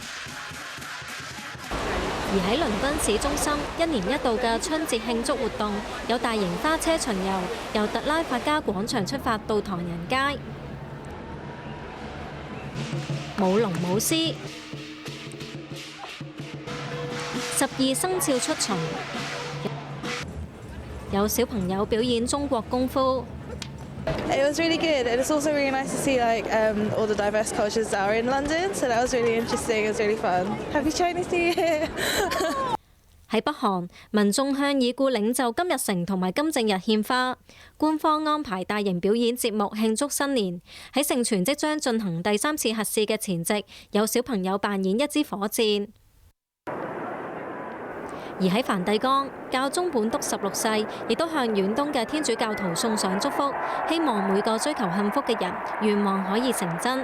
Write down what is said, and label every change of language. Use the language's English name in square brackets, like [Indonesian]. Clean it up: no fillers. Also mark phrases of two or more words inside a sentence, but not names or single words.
[Cantonese] 而喺倫敦市中心，一年一度嘅春節慶祝活動有大型花車巡遊，由特拉法加廣場出發到唐人街，舞龍舞獅，12生肖出巡，有小朋友表演中國功夫。 [English] It was really good, and it's also really nice to see all the diverse cultures that are in London. So that was really interesting. It was really fun. Happy Chinese New Year! [Cantonese] 喺北韓，民眾向已故領袖金日成同埋金正日獻花，官方安排大型表演節目慶祝新年。喺盛傳即將進行第3次核試嘅前夕，有小朋友扮演一支火箭。而喺梵蒂岡，教宗本篤16世亦都向遠東嘅天主教徒送上祝福，希望每個追求幸福嘅人願望可以成真。